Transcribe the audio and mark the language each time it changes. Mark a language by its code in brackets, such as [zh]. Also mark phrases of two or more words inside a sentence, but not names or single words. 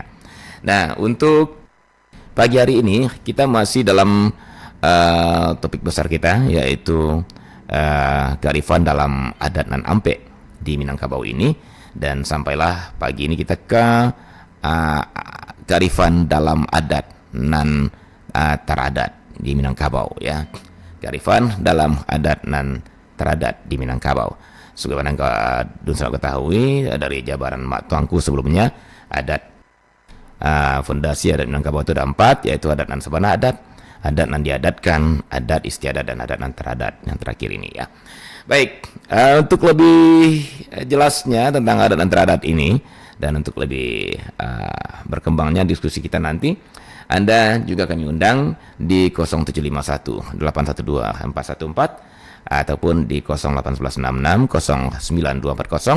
[id] Nah, untuk pagi hari ini kita masih dalam topik besar kita, yaitu kearifan dalam adat nan ampe di Minangkabau ini, dan sampailah pagi ini kita ke kearifan dalam adat nan teradat di Minangkabau ya. Kearifan dalam adat nan teradat di Minangkabau. Sebagaimana sudah ketahui dari jabaran mak tuangku sebelumnya, adat fondasi adat Minangkabau itu ada 4, yaitu adat nan sabana adat nan diadatkan, adat istiadat, dan adat nan teradat yang terakhir ini ya. Baik, untuk lebih jelasnya tentang adat nan teradat ini, dan untuk lebih berkembangnya diskusi kita nanti, Anda juga kami undang di 0751 812 414 ataupun di 01866 09240.